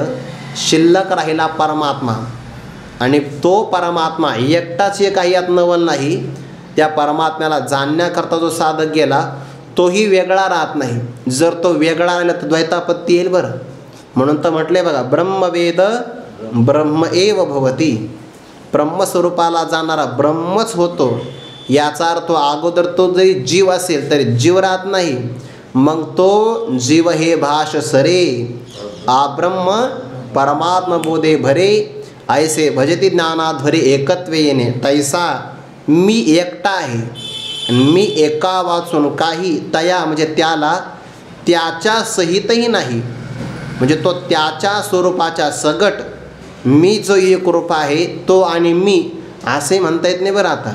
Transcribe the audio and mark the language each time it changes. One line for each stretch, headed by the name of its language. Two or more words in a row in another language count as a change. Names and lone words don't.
Marathi: शिल्लक राहिला परमात्मा. आणि तो परमात्मा एकटाच एक काही यात नवल नाही. त्या परमात्म्याला जाणण्याकरता जो साधक गेला तोही वेगळा राहत नाही. जर तो वेगळा राहिला तर द्वैतापत्ती येईल बरं. म्हणून तर म्हटले बघा,
Sanskrit: ब्रह्मवेद ब्रह्म एव भवती.
Marathi: ब्रह्मस्वरूपाला जाणारा ब्रह्मच होतो. याचा अर्थ अगोदर तो जरी जीव असेल तरी जीव राहत नाही. मग तो जीव हे भाष सरे, आ ब्रह्म परमात्म बोधे भरे, ऐसे भजती ज्ञानाध्वरे एकत्वे येणे. तैसा मी एकटा आहे, मी एका वाचून काही, तया म्हणजे त्याला, त्याच्या सहितही नाही, म्हणजे तो त्याच्या स्वरूपाच्या सगट. मी जो एक रूप आहे तो आणि मी असे म्हणता येत नाही बरं आता.